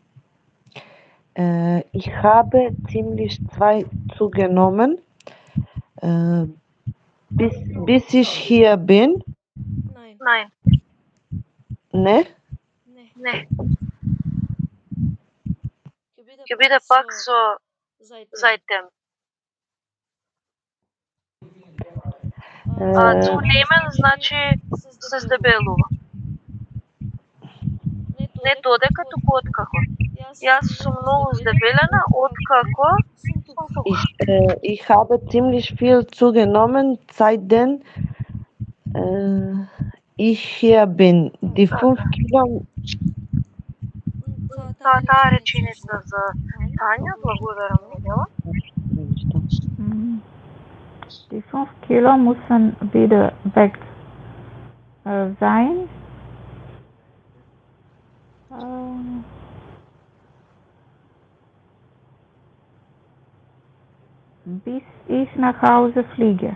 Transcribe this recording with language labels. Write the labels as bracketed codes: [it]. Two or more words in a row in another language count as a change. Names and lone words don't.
[de] Ich habe ziemlich 2 zugenommen. Bis ich hier bin? Nein. Nein. Ne? Ne. Ne. [mk] Ќе Ќе биде пак со [de] seitdem. seitdem. Zunehmen [mk] Zunehmen значи се здебелува. Не додека, туку откако. Јас сум многу здебелена откако сум тука. [de] Ich habe ziemlich viel zugenommen, seitdem ich hier bin. Die 5 Kilo. [mk] Таа реченица за Тања, благодарам Мирела. [de] Die 5 Kilo müssen wieder weg sein. Bis ich nach Hause fliege.